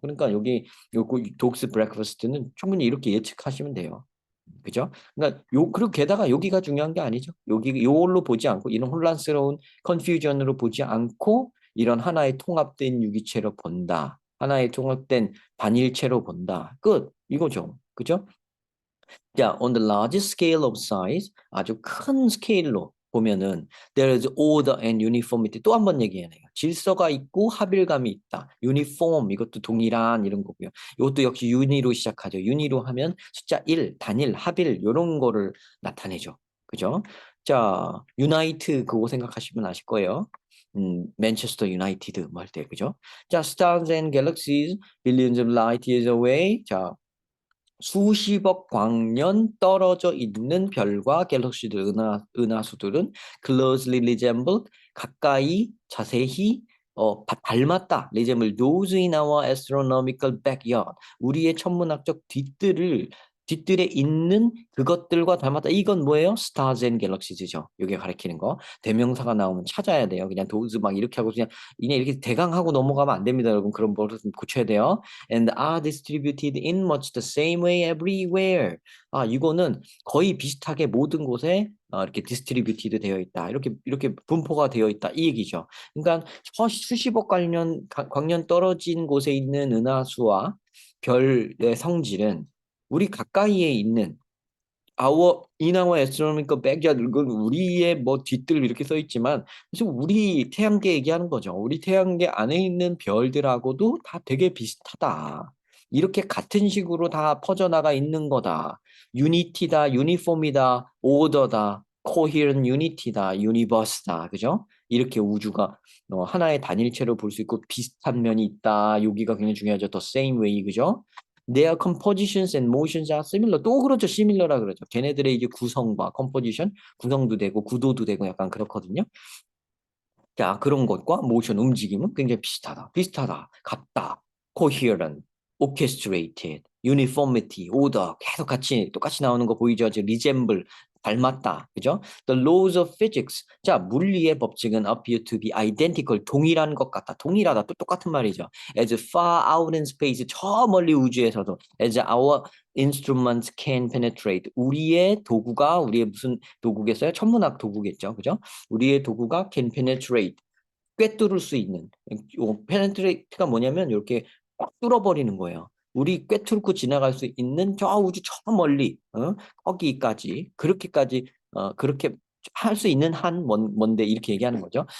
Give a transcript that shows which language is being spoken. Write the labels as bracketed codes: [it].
[ko] 그러니까 요거 독스 브레이크퍼스트는 충분히 이렇게 예측하시면 돼요. 그죠? 그러니까 그리고 게다가 여기가 중요한 게 아니죠. 요걸로 보지 않고, 이런 혼란스러운 컨퓨전으로 보지 않고, 이런 하나의 통합된 유기체로 본다. 하나의 통합된 단일체로 본다. 끝. 이거죠. 그죠? [en] 자, on the large scale of size, [ko] 아주 큰 스케일로 보면은 [en] there is order and uniformity. [ko] 또 한 번 얘기해내요. 질서가 있고 합일감이 있다. uniform 이것도 동일한 이런 거고요. 이것도 역시 uni로 시작하죠. uni로 하면 숫자 1, 단일, 합일 이런 거를 나타내죠. 그죠? 자, unite 그거 생각하시면 아실 거예요. 맨체스터 유나이티드 뭐 할 때 그죠? [en] 자, stars and galaxies billions of light years away. [ko] 자, 수십억 광년 떨어져 있는 별과 갤럭시들, 은하수들은 [en] closely resemble, [ko] 가까이, 자세히, 닮았다. [en] resemble those in our astronomical backyard. [ko] 우리의 천문학적 뒤뜰에 있는 그것들과 닮았다. 이건 뭐예요? [en] Stars and Galaxies [ko] 죠. 이게 가리키는 거. 대명사가 나오면 찾아야 돼요. 그냥 those 막 이렇게 하고 그냥 이렇게 대강하고 넘어가면 안 됩니다, 여러분. 그런 버릇 좀 고쳐야 돼요. [en] And are distributed in much the same way everywhere. [ko] 이거는 거의 비슷하게 모든 곳에 이렇게 디스트리뷰티드 되어 있다. 이렇게 분포가 되어 있다. 이 얘기죠. 그러니까 수십억 광년 떨어진 곳에 있는 은하수와 별의 성질은 우리 가까이에 있는 [en] in our astronomical backyard [ko] 이건 우리의 뭐 뒤뜰 이렇게 써 있지만 사실 우리 태양계 얘기하는 거죠. 우리 태양계 안에 있는 별들하고도 다 되게 비슷하다. 이렇게 같은 식으로 다 퍼져나가 있는 거다. 유니티다, 유니폼이다, 오더다, [en] coherent unity [ko] 다, 유니버스다. 그죠? 이렇게 우주가 하나의 단일체로 볼 수 있고 비슷한 면이 있다. 여기가 굉장히 중요하죠. [en] The same way. 그죠? Their compositions and motions are similar. [ko] 또 그렇죠. similar라 그러죠. 걔네들의 이제 구성과 composition, 구성도 되고 구도도 되고 약간 그렇거든요. 자, 그런 것과 motion, 움직임은 굉장히 비슷하다, 같다, [en] coherent, orchestrated, uniformity, order [ko] 계속 같이 똑같이 나오는 거 보이죠? resemble 닮았다. 그죠? [en] The laws of physics. 자, [ko] 물리의 법칙은 [en] appear to be identical. [ko] 동일한 것 같다. 동일하다. 또 똑같은 말이죠. [en] As far out in space. [ko] 저 멀리 우주에서도. [en] As our instruments can penetrate. [ko] 우리의 도구가, 우리의 무슨 도구겠어요? 천문학 도구겠죠. 그죠? 우리의 도구가 [en] can penetrate. [ko] 꿰뚫을 수 있는. penetrate가 뭐냐면 이렇게 꽉 뚫어버리는 거예요. 우리 꿰뚫고 지나갈 수 있는 저 우주 저 멀리 거기까지 그렇게까지 그렇게 할 수 있는 한 먼데 이렇게 얘기하는 거죠.